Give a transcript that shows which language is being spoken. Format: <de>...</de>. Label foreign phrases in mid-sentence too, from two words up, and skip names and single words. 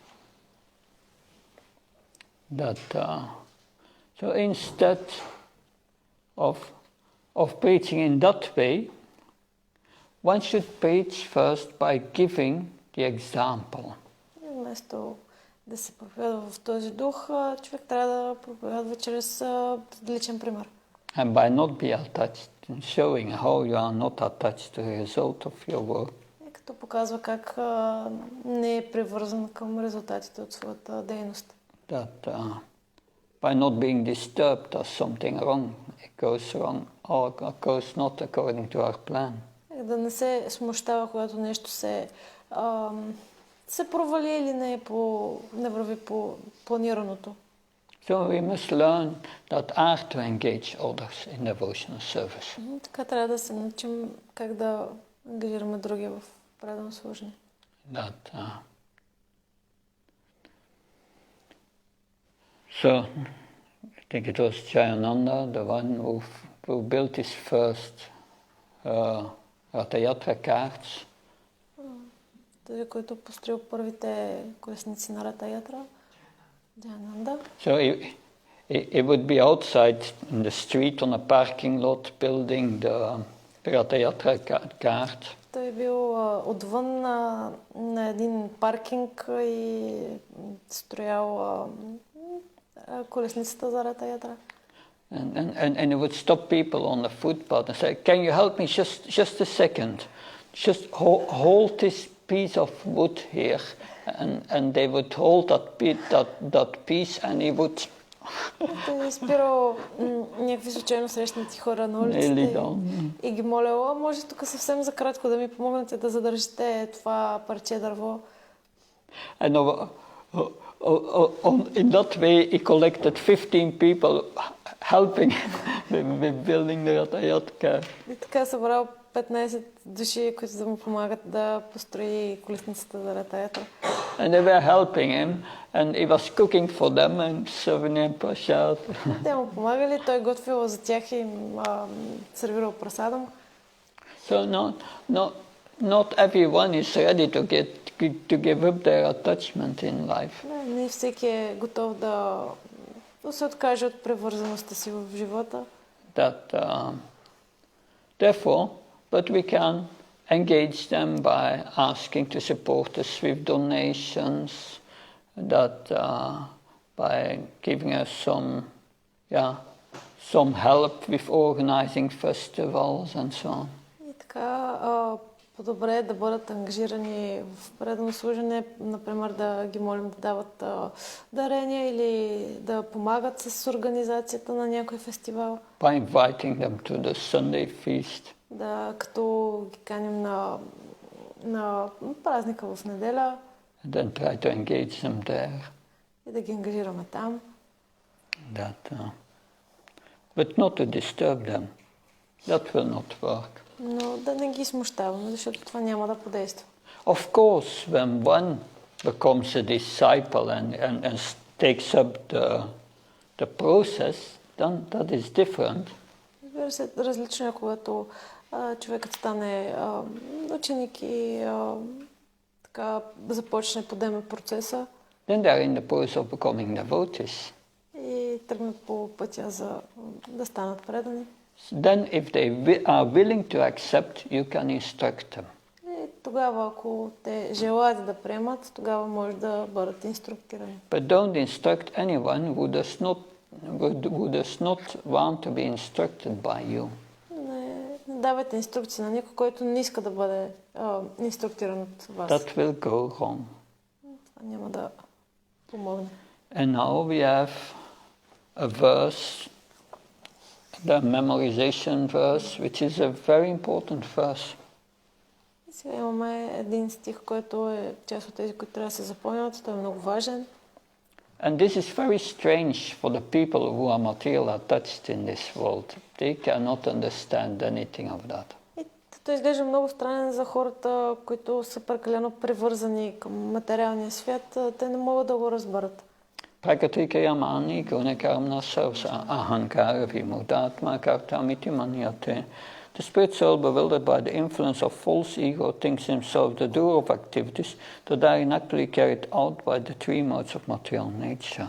<en>So instead of preaching in that way, one should preach first by giving the example.</en> <bg>Вместо да се проповядва в този дух, човек трябва да проповядва чрез личен пример.</bg> <en>And by not be attached, showing how you are not attached to the result of your work.</en> <bg>Като показва как не е привързан към резултатите от своята дейност.</bg> <en>That by not being disturbed as something wrong, it goes wrong or goes not according to our plan.</en> <bg>Да не се смущава, когато нещо се провали или не върви по планираното.</bg> <en>So we must learn that art to engage others in devotional service.</en> <bg>Така трябва да се научим как да ангажираме други в предано служение.</bg> <en>So I think it was Jayananda, the one who built his first Ratha Yatra carts.</en> <bg>Този, който построил първите колесници на Ратha Yatra.</bg> <en>Jayananda. So he would be outside in the street on a parking lot building the Ratha Yatra cart.</en> <bg>Той е бил отвън на един паркинг и строял колесницата за Ратha Yatra.</bg> <en>And he would stop people on the footpath and say, "Can you help me just a second? Just hold this piece of wood here." And they would hold that piece and he would...</en> <bg>Той е спирал някакви случайно срещнати хора на улицата и ги моляла, може тук съвсем за кратко да ми помогнете да задържите това парче дърво.</bg> <en>And in that way he collected 15 people helping with building the Ratha Yatra.</en> <bg>И така събрал 15 души, които да му помагат да построи колесницата за Ратha Yatra.</bg> <en>And they were helping him, and he was cooking for them and serving them prasad.</en> <bg>Те му помагали, той готвил за тях и им сервирал прасадом.</bg> <en>So not everyone is ready to give up their attachment in life.</en> <bg>Не всеки е готов да се откаже от привързаността си в живота.</bg> <en>Therefore, but we can engage them by asking to support us with donations, by giving us some help with organizing festivals and so on.</en> <bg>И така, по-добре е да бъдат ангажирани в предано служене, например да ги молим да дават дарения или да помагат с организацията на някой фестивал.</bg> <en>By inviting them to the Sunday feast.</en> <bg>Да, като ги каним на празника в неделя.</bg> <en>And then try to engage them there.</en> <bg>И да ги ангажираме там.</bg> <en>But not to disturb them. That will not work.</en> <bg>Но да не ги смущаваме, защото това няма да подейства.</bg> <en>Of course, when one becomes a disciple and takes up the process, then that is different.</en> <bg>Разбира се, различно е, когато човекът стане ученик и така започне подеме процеса.</bg> <en>Then they are in the process of becoming devotees.</en> <bg>И тръгнат по пътя за да станат предани.</bg> <en>Then if they are willing to accept, you can instruct them.</en> <bg>И тогава, ако те желаят да приемат, тогава може да бъдат инструктирани.</bg> <en>But don't instruct anyone who does not want to be instructed by you.</en> <bg>Не давайте инструкции на никой, който не иска да бъде инструктиран от вас.</bg> <en>That will go wrong.</en> <bg>Това няма да помогне.</bg> <en>And now we have a verse, the memorization verse, which is a very important verse.</en> <bg>Сега имаме един стих, който е част от тези, които трябва да се запомнят. Той е много важен.</bg> <en>And this is very strange for the people who are material attached in this world. They cannot understand anything of that.</en> <bg>И той изглежда много странен за хората, които са прекалено привързани към материалния свят. Те не могат да го разберат.</bg> <sa>प्रकृति क्रियमाणानि गुणकर्माणि सर्वशः अहङ्कार विमूढात्मा कर्ताहमिति मन्यते.</sa> <en>The spirit soul, bewildered by the influence of false ego, thinks himself the doer of activities that are inactively carried out by the three modes of material nature.</en>